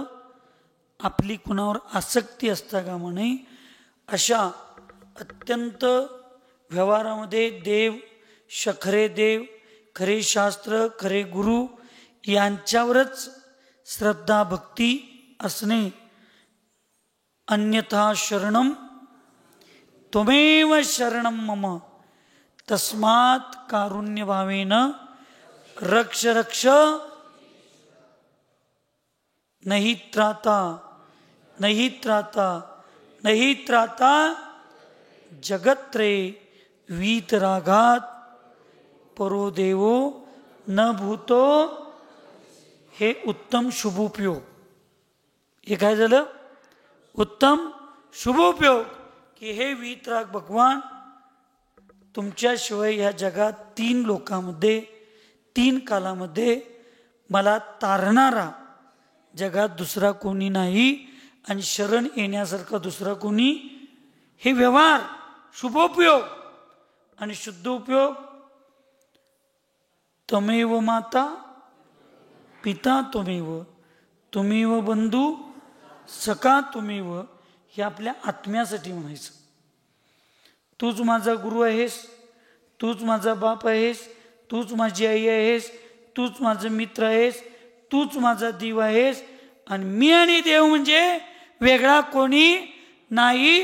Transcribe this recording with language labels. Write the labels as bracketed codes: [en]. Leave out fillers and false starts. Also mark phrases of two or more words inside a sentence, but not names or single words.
[mr] आपली कुणावर आसक्ती असता कामा नये. अशा अत्यंत व्यवहारामध्ये देव, खरे देव, खरे शास्त्र, खरे गुरु यांच्यावरच श्रद्धा भक्ती असणे. [sa] अन्यथा शरणम त्वमेव शरणम मम तस्मात् कारुण्यभावेन रक्ष रक्ष नहि त्राता नहि त्राता नहि त्राता जगत्रे वीतरागात परो देवो न भूतो. [mr] हे उत्तम शुभोपयोग. हे काय झालं? उत्तम शुभोपयोग. की हे वीतराग भगवान, तुमच्याशिवाय या जगात 3 लोकांमध्ये 3 कालामध्ये मला तारणारा जगात दुसरा कोणी नाही आणि शरण येण्यासारखा दुसरा कोणी. हे व्यवहार शुभोपयोग. आणि शुद्ध उपयोग [sa] त्वमेव माता पिता त्वमेव त्वमेव बंधू सखा त्वमेव. [mr] हे आपल्या आत्म्यासाठी म्हणायचं. तूच माझा गुरु आहेस, तूच माझा बाप आहेस, तूच माझी आई आहेस, तूच माझा मित्र आहेस, तूच माझा देव आहेस. आणि मी आणि देव म्हणजे वेगळा कोणी नाही.